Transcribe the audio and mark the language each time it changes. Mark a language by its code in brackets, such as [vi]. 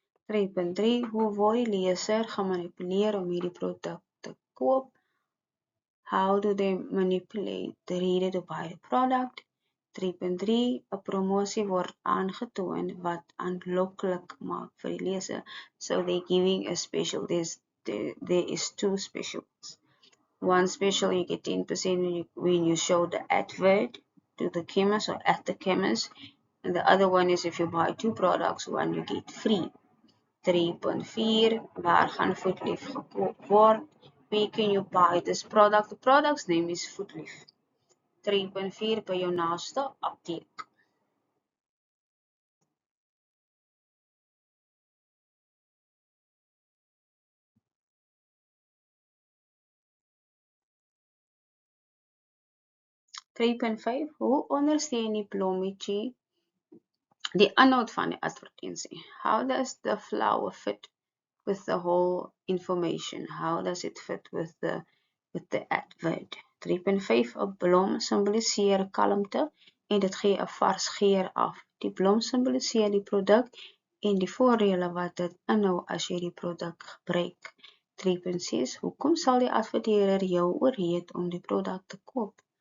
[af] 3.3 Hoe word die leser gemanipuleer om hierdie produk te koop? [en] How do they manipulate the reader to buy the product? [af] 3.3 'n promosie word aangetoon wat aanloklik maak vir die leser. [en] So they're giving a special. There is 2 specials. One special, you get 10% when you show the advert to the chemist or at the chemist. And the other one is if you buy 2 products, one you get free. [af] 3.4 Waar gaan Voetlief gekoop word? [en] Where can you buy this product? The product's name is Voetlief. [af] 3.4 By jou naaste apteek. 3.5 Hoe ondersteun die blommetjie die inhoud van die advertensie? [en] How does the flower fit with the whole information? How does it fit with the advert? [af] 3.5 'n blom simboliseer kalmte en dit gee 'n vars geur af. Die blom simboliseer die produk en die voordele wat dit inhou as jy die produk gebruik. 3.6 Hoekom sal die adverteerder jou oorreed om die produk te koop?